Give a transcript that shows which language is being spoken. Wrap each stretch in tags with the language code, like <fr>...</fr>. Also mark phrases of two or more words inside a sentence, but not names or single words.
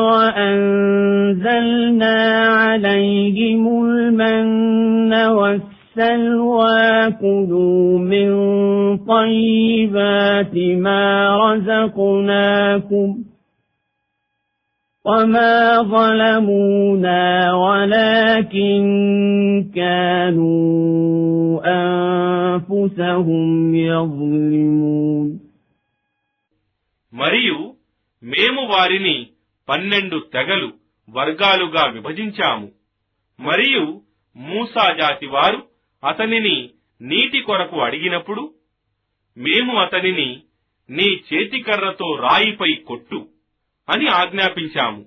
<ar>وأنزلنا عليهم المن والسلوى كلوا من طيبات ما رزقناكم وما ظلمونا ولكن كانوا أنفسهم يظلمون.</ar> <te>మరియు మేము వారిని 12 తెగలు వర్గాలుగా విభజించాము. మరియు మూసా జాతి వారు అతనిని నీటి కొరకు అడిగినప్పుడు మేము అతనిని నీ చేతికర్రతో రాయిపై కొట్టు అని ఆజ్ఞాపించాము.</te>